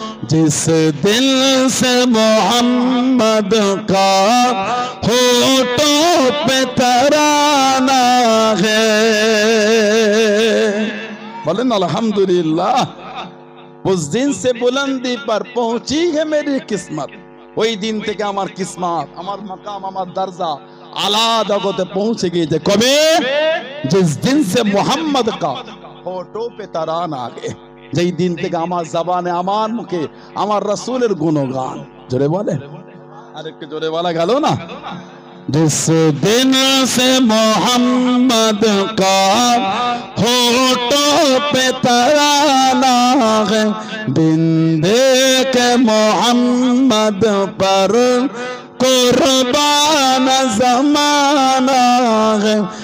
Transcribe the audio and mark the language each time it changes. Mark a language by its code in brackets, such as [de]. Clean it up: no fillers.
[hi] जिस दिल से मोहम्मद का होठों पे तराना है। बोलें अल्हम्दुलिल्लाह। उस दिन से बुलंदी पर पहुंची है मेरी किस्मत। [bn] ওই দিন থেকে আমার কিসমত, আমার মাকাম, আমার দরজা আলা জগতে পৌঁছে গিয়েছে। কবে? [hi] जिस दिन से मोहम्मद का होठों पे तराना आ गए। [bn] যেই দিন থেকে আমার জবানে, আমার মুখে আমার রাসূলের গুণগান। জোরে বলে, আরেকটু জোরে বলা গেল না? [hi] जिस दिन से मोहम्मद का होठों पे तराना है। बिन देखे मोहम्मद पर कुर्बान जमाना है।